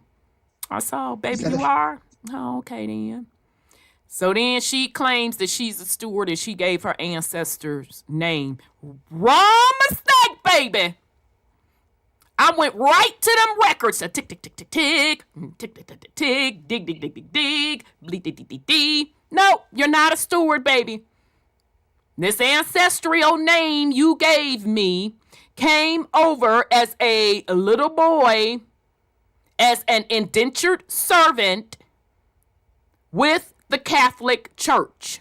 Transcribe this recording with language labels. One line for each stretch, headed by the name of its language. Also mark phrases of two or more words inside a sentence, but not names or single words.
English: I said, oh, baby, you are? Oh, okay, then. So then she claims that she's a steward and she gave her ancestors' name. Wrong mistake, baby. I went right to them records. Tick, tick, tick, tick, tick. Tick, tick, tick, tick, tick. Dig, dig, dig, dig, dig. Bleep, dig, dig, dig, dig. No, you're not a steward, baby. This ancestral name you gave me came over as a little boy, as an indentured servant with the Catholic Church.